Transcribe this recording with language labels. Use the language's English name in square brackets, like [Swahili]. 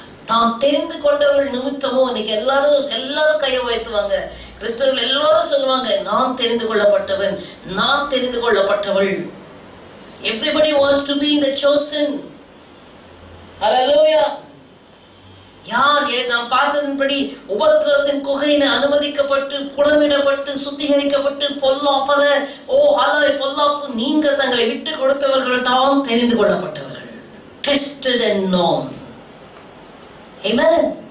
[Tamil] தாம் தெரிந்து கொண்டவர்கள் நிமித்தமோ. இன்னைக்கு எல்லாரும் கையை உயர்த்துவாங்க. கிறிஸ்தவர்கள் எல்லாரும் சொல்லுவாங்க, நான் தெரிந்து கொள்ளப்பட்டவன், நான் தெரிந்து கொள்ளப்பட்டவள். [English] Everybody wants to be the chosen. Hallelujah. [Tamil] யார் நாம் பார்த்ததன்படி உபத்திரவத்தின் குகையில அனுமதிக்கப்பட்டு புடமிடப்பட்டு சுத்திகரிக்கப்பட்டு பொல்லாப்பத பொல்லாப்பு நீங்க தங்களை விட்டு கொடுத்தவர்கள் தான் தெரிந்து கொள்ளப்பட்டவர்கள். [English] Tested and known. Amen.